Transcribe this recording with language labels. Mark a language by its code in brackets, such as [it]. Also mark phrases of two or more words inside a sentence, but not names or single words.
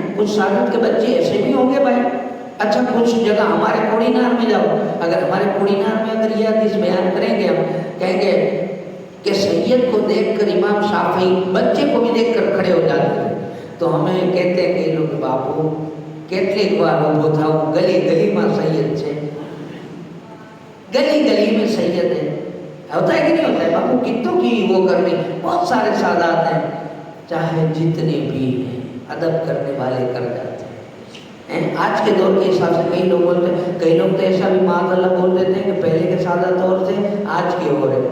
[ur] کچھ سالت کے بچے ایسے بھی ہوں گے بھائی۔ اچھا کچھ جگہ ہمارے کوڑی نار میں جاؤ، اگر ہمارے کوڑی نار میں اگر یہ حدیث بیان کریں گے، ہم کہیں گے کہ سید کو دیکھ کر امام شافعی بچے کو بھی دیکھ کر کھڑے ہو جاتے ہیں، تو ہمیں کہتے ہیں کہ لوگ باپو [gu] કેટલીક વાર ઊભો થાઉં ગલી ગલીમાં સૈયદ છે, [ur] گلی گلی میں سید ہے۔ ہوتا ہے کہ نہیں ہوتا ہے؟ باپو کتوں کی وہ کرنی، بہت سارے سادات ہیں، چاہے جتنے بھی ہیں ادب کرنے والے کر جاتے ہیں۔ آج کے دور کے حساب سے کئی لوگ بولتے ہیں، کئی لوگ تو ایسا بھی معاذ اللہ بول دیتے ہیں کہ پہلے کے سادات اور تھے آج کے اور ہے۔